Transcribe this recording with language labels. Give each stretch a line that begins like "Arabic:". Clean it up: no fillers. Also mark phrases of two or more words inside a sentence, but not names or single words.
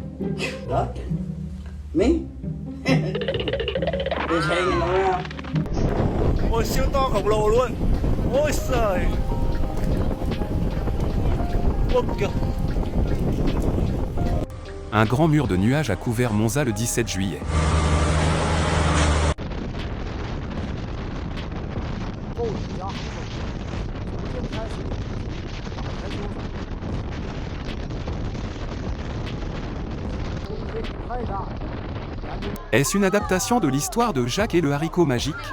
English: Nothing. Me? Just hanging around.
Vietnamese: Ôi siêu to khổng lồ luôn. Ôi trời. Ôi kìa.
French: Un grand mur de nuages a couvert Monza le 17 juillet. Est-ce une adaptation de l'histoire de Jacques et le haricot magique?